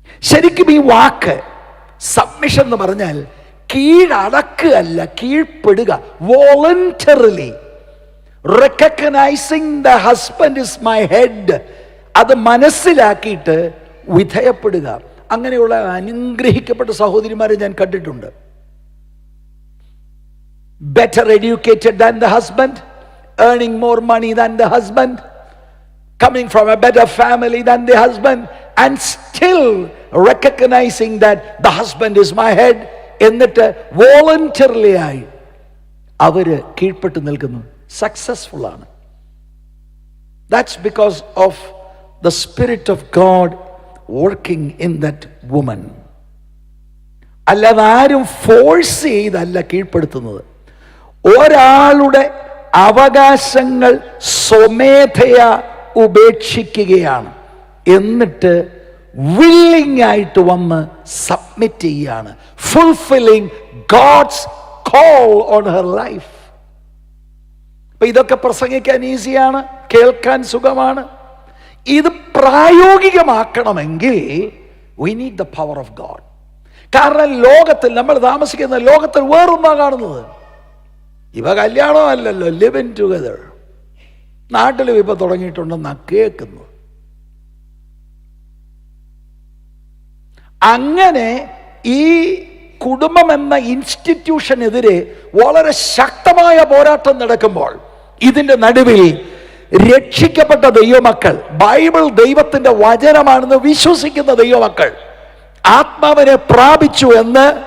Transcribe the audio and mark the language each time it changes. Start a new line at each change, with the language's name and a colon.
Malayalam: ശരിക്കും ഈ വാക്ക് സബ്മിഷൻ എന്ന് പറഞ്ഞാൽ കീഴടക്കുകയല്ല, കീഴ്പ്പെടുക.
English: voluntarily recognizing the husband is my head,
Malayalam: അത് മനസ്സിലാക്കിയിട്ട് വിധേയപ്പെടുക. അങ്ങനെയുള്ള അനുഗ്രഹിക്കപ്പെട്ട സഹോദരിമാരെ ഞാൻ കണ്ടിട്ടുണ്ട്.
English: Better educated than the husband, earning more money than the husband, coming from a better family than the husband, and still recognizing that the husband is my head.
Malayalam: എന്നിട്ട് voluntarily ആയി അവര് കീഴ്പ്പെട്ട് നിൽക്കുന്നു. സക്സസ്ഫുൾ ആണ്.
English: That's because of the spirit of God working in that woman.
Malayalam: അല്ലാതെ ആരും force ചെയ്തല്ല കീഴ്പ്പെടുത്തുന്നത്. ഒരാളുടെ അവകാശങ്ങൾ സ്വമേധയാ ഉപേക്ഷിക്കുകയാണ്. എന്നിട്ട് വില്ലിംഗ് ആയിട്ട് വന്ന് സബ്മിറ്റ് ചെയ്യുകയാണ്.
English: Fulfilling God's call on her life.
Malayalam: അപ്പൊ ഇതൊക്കെ പ്രസംഗിക്കാൻ ഈസിയാണ്, കേൾക്കാൻ സുഖമാണ്. ഇത് പ്രായോഗികമാക്കണമെങ്കിൽ
English: we need the power of God.
Malayalam: കാരണം ലോകത്തിൽ, നമ്മൾ താമസിക്കുന്ന ലോകത്തിൽ വേറൊന്നാ കാണുന്നത്. ഇവ കല്യാണമല്ലല്ലോ, ലിവ് ഇൻ ടുഗദർ. നാട്ടിലും ഇപ്പൊ തുടങ്ങിയിട്ടുണ്ടെന്നാ കേൾക്കുന്നു. അങ്ങനെ ഈ കുടുംബം എന്ന ഇൻസ്റ്റിറ്റ്യൂഷനെതിരെ വളരെ ശക്തമായ പോരാട്ടം നടക്കുമ്പോൾ, ഇതിന്റെ നടുവിൽ രക്ഷിക്കപ്പെട്ട ദൈവമക്കൾ, ബൈബിൾ ദൈവത്തിന്റെ വചനമാണെന്ന് വിശ്വസിക്കുന്ന ദൈവമക്കൾ, ആത്മാവിനെ പ്രാപിച്ചു എന്ന്